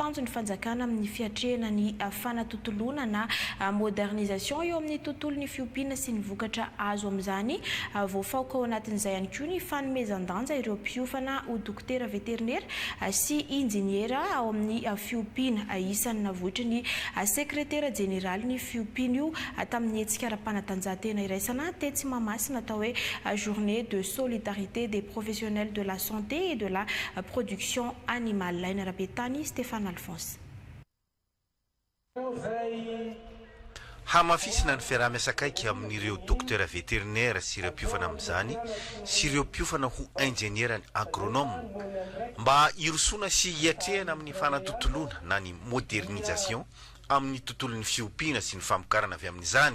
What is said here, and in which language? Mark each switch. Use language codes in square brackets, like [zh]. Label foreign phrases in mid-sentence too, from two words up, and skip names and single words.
[mg] ny fanjakana amin'ny fiatrehana ny fanatotoloana na modernisation eo amin'ny tontolo ny fiompiana sy ny vokatra azo amin'izany voafaoka ao anatin'izay ihany koa ny fanomezan-danja ireo mpiofana ho dokotera veterinera sy injiniera ao amin'ny fiompiana isan'ny navoitra ny sekretera jeneraly ny fiompiana io tamin'ny hetsika ara-panatanjahantena iraisana tetsy mamasina atao hoe [fr] journée de solidarité des professionnels de la santé et de la production animale. [mg] Laina Rabetani, Stéphane Alphonse. Hamafisina ny fiaraha-miasa akaiky amin'ireo dokotera veterinera sy ireo mpiofana amin'izany sy ireo mpiofana ho [fr] ingénieur agronome [mg] mba hirosoana sy hiatrehana amin'ny fanatotoloana na ny modernisation amin'ny tontolon'ny fiompiana sy ny famokarana avy amin'izany.